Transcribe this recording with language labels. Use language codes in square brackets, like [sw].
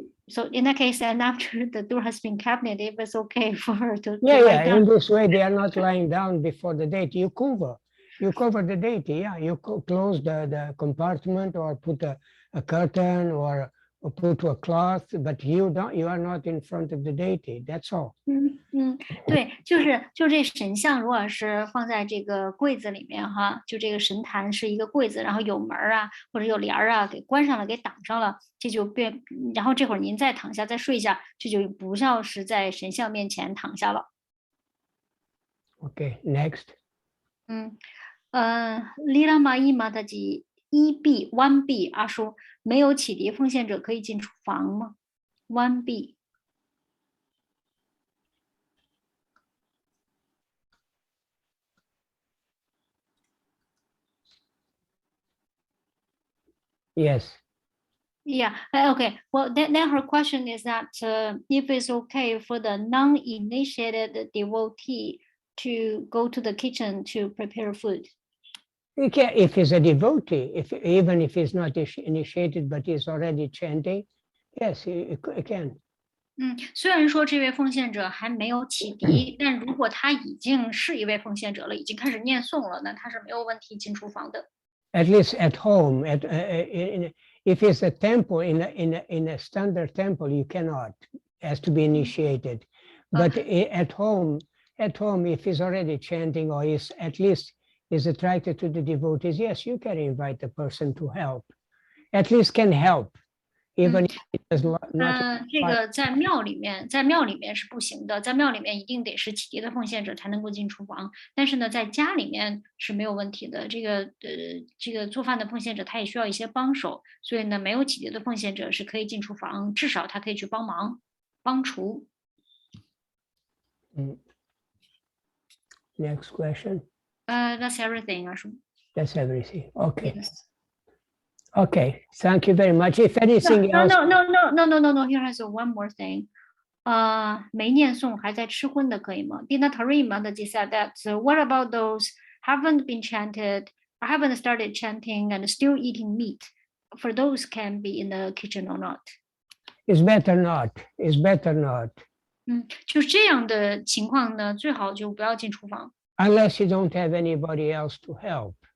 [en] So in that case, and after the door has been cabinet, it was okay for her to Yeah, lie down. In this way, they are not lying down before the deity. You cover the deity. Yeah, you close the compartment or put a curtain or put a cloth, but you are not in front of the deity. That's all. [zh] 对，就这神像，如果是放在这个柜子里面哈，就这个神坛是一个柜子，然后有门啊或者有帘啊，给关上了，给挡上了，这就变，然后这会儿您再躺下再睡一下，这就不像是在神像面前躺下了。 [en] Okay, next. [zh] Lila 玛伊玛的几1B阿叔，没有启迪奉献者可以进厨房吗？1B。 [en] Yes. Yeah, okay. Well, then her question is that if it's okay for the non-initiated devotee to go to the kitchen to prepare food. You can, if he's a devotee, even if he's not initiated, but he's already chanting, yes, you can. [zh] 虽然说这位奉献者还没有启迪，但如果他已经是一位奉献者了，已经开始念诵了，那他是没有问题进厨房的。 [en] At least at home, if it's a temple, in a standard temple, you cannot. It has to be initiated. But at home, if he's already chanting or is at least is attracted to the devotees, yes, you can invite the person to help. At least can help, even if it does not. [zh] 这个在庙里面是不行的，在庙里面一定得是启迪的奉献者才能够进厨房。但是呢，在家里面是没有问题的。这个做饭的奉献者他也需要一些帮手，所以呢，没有启迪的奉献者是可以进厨房，至少他可以去帮忙帮厨。 [en] Next question. That's everything, Ashu. That's everything. Okay. Yes. Okay. Thank you very much. If anything else. No. Here has one more thing. [zh] 没念诵还在吃荤的可以吗？ [en] Dina Tarima said that. So what about those haven't been chanted, or haven't started chanting and still eating meat? For those can be in the kitchen or not? It's better not. It's better not. [zh] 就这样的情况呢，最好就不要进厨房。 [en] Unless you don't have anybody else to help.